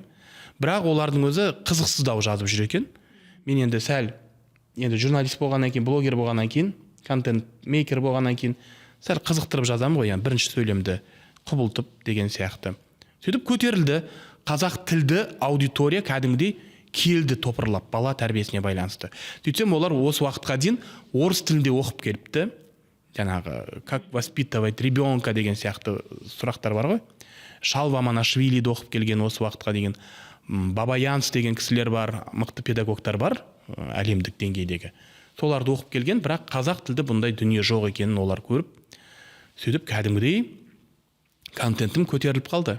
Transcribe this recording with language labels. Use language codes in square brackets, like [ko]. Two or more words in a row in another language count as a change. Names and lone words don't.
[kk] Бірақ олардың өзі қызықсыздау жазып жүр екен. Мен енді журналист болғаннан кейін, блогер болғаннан кейін, контент мейкер болғаннан кейін сәл қызықтырып жазамын ғой, бірінші сөйлемді құбылтып деген сияқты. Сөйтіп көтерілді. Қазақ тілді аудитория кәдімгідей келді топырлап бала тәрбиесіне байланысты. Сөйтсем олар осы уақытқа дейін орыс тілінде оқып келіпті. Жаңағы [ru] как воспитывать ребенка [kk] деген сияқты сұрақтар бар ғой. Шалва Манашвилиді оқып келген осы уақытқа деген, Бабаянс деген кісілер бар, мықты педагогтар бар әлемдік деңгейдегі. Соларды оқып келген, бірақ қазақ тілді бұндай дүние жоқ екенін олар көріп, сөйтіп кәдімгідей контентім көтеріліп қалды.